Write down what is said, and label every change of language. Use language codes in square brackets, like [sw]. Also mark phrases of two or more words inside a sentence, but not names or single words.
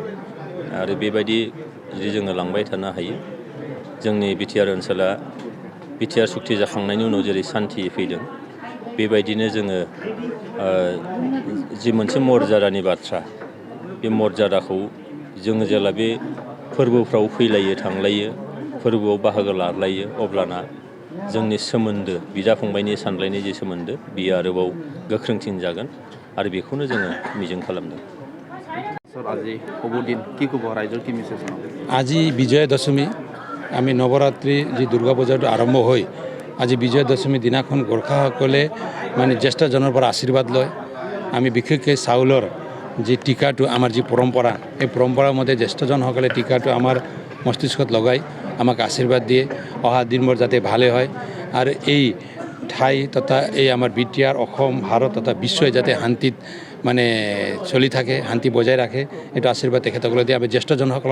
[brx] आरो बेबायदि जुदि जोङो लांबाय थानो हायो, जोंनि बिटिआर ओनसोला बिटिआर सुक्ति जाखांनायनि उनाव जेरै सान्थि फैदों बेबायदिनो जोङो जि मोनसे मर्यादानि बाथ्रा बे मर्यादाखौ जोङो जेला बे फोरबोफ्राव फैलायो थांलायो, फोरबोआव बाहागो लालायो, अब्लाना जोंनि सोमोन्दो बिदा फंबायनि सानलायनाय जे सोमोन्दो बियो आरोबाव गोख्रोंसिन जागोन आरो बेखौनो जोङो मिजिं खालामदों। [as] আজি বিজয়া দশমী আমি নৱৰাত্ৰি যি দুৰ্গা পূজাটো আৰম্ভ হৈ আজি বিজয়া দশমী দিনাখন গোৰ্খাসকলে মানে জ্যেষ্ঠজনৰ পৰা আশীৰ্বাদ লয়। আমি বিশেষকৈ চাউলৰ যি টিকাটো আমাৰ যি পৰম্পৰা, এই পৰম্পৰাৰ মতে জ্যেষ্ঠজনসকলে টিকাটো আমাৰ মস্তিষ্কত লগাই আমাক আশীৰ্বাদ দিয়ে অহা দিনবোৰ যাতে ভালে হয় আৰু এই ঠাই তথা এই আমাৰ বিটিআৰ অসম ভাৰত তথা বিশ্বই যাতে শান্তিত মানে চলি থাকে, শান্তি বজাই ৰাখে, এইটো আশীৰ্বাদ তেখেতসকলে দিয়ে।